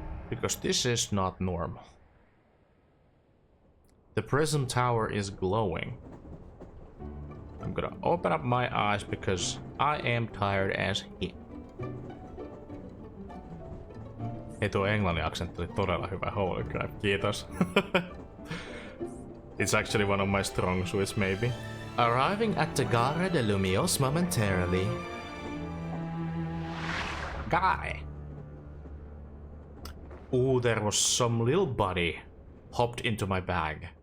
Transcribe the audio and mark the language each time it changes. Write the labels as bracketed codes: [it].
[en] Because this is not normal. The Prism Tower is glowing. I'm gonna open up my eyes because I am tired as hell. [fi] Ei tuo englannin aksentti oli todella hyvä, [en] holy crap, [fi] kiitos. [en] It's actually one of my strong suits, maybe. Arriving at the Gare de Lumios momentarily. Guy! Ooh, there was some little buddy hopped into my bag.